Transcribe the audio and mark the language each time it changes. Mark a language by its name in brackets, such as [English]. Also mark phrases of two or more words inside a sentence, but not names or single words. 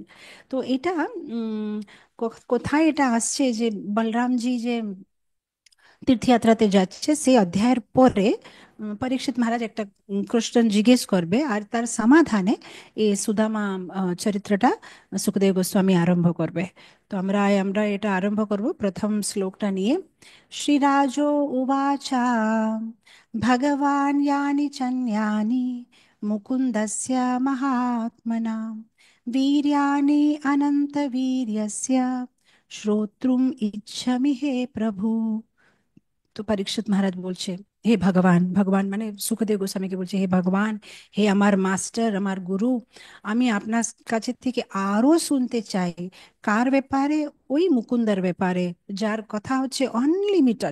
[Bangla] তো এটা উম কোথায় এটা আসছে যে বলরামজি যে তীর্থযাত্রাতে যাচ্ছে সেই অধ্যায়ের পরে পরীক্ষিত মহারাজ একটা কোশ্চেন জিজ্ঞেস করবে, আর তার সমাধানে এই সুদামা চরিত্রটা সুখদেব গোস্বামী আরম্ভ করবে। তো আমরা আমরা এটা আরম্ভ করব প্রথম শ্লোকটা নিয়ে। [Sanskrit] শ্রীরাজো উবাচা ভগবান यानि चन्यानि मुकुन्दस्य महात्मना वीर्याणि अनन्तवीर्यस्य श्रोतुम इच्छामि हे प्रभु। [Bangla] তো পরীক্ষিত মহারাজ বলছে হে ভগবান, ভগবান মানে সুখদেব গোস্বামীকে বলছে হে ভগবান, হে আমার মাস্টার, আমার গুরু, আমি আপনার কাছে থেকে আরো শুনতে চাই। কার ব্যাপারে? ওই মুকুন্দার ব্যাপারে, যার কথা হচ্ছে অনলিমিটেড।